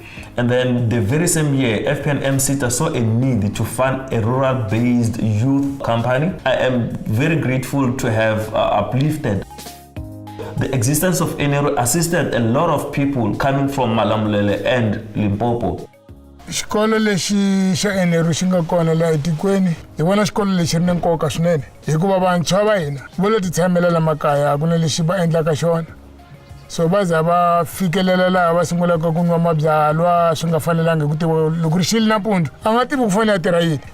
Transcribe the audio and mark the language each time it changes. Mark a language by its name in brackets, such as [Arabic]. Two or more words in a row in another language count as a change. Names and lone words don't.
[English] And then the very same year, FP&M Seta saw a need to fund a rural-based youth company. I am very grateful to have uplifted. The existence of ERRP assisted a lot of people coming from Malamlele and Limpopo. [Tsonga] Xikolo lexi xa ERRP xi nga kona laha etikweni hi vona xikolo lexi ri na nkoka swinene hikuva vantshwa va hina vo lo titshamela la makaya a ku na lexi va endlaka xona. So va za va fikelela laha va sungulaka ku nwa mabyalwa swi nga fanelanga hi ku tiva loko ri xili nampundzu a nga tivi ku fanele a tirha yini.